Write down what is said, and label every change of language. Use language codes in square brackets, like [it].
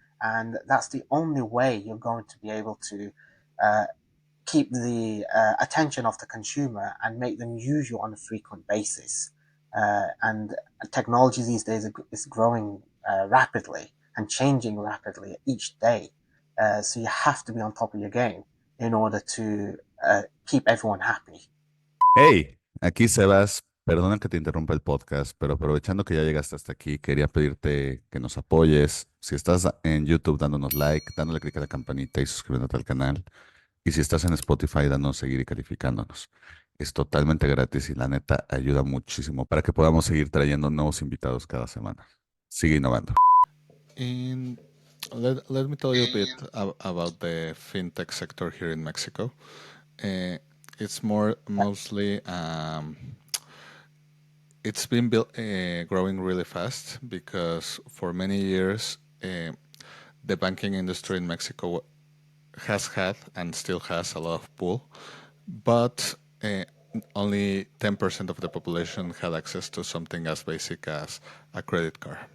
[en] And that's the only way you're going to be able to uh, keep the attention of the consumer and make them use you on a frequent basis. And technology these days is growing rapidly and changing rapidly each day. So you have to be on top of your game in order to keep everyone happy. [es] Hey, aquí Sebas. Perdona que te interrumpa el podcast, pero aprovechando que ya llegaste hasta aquí, quería pedirte que nos apoyes. Si estás en YouTube, dándonos like, dándole click a la campanita y suscribiéndote al canal. Y si estás en Spotify, danos seguir y calificándonos. Es totalmente gratis y la neta ayuda muchísimo para que podamos seguir trayendo nuevos invitados cada semana. Sigue innovando. [en] And let me tell you a bit about the fintech sector here in Mexico. It's mostly it's been growing really fast because for many years the banking industry in Mexico has had and still has a lot of pull, but only 10% of the population had access to something as basic as a credit card.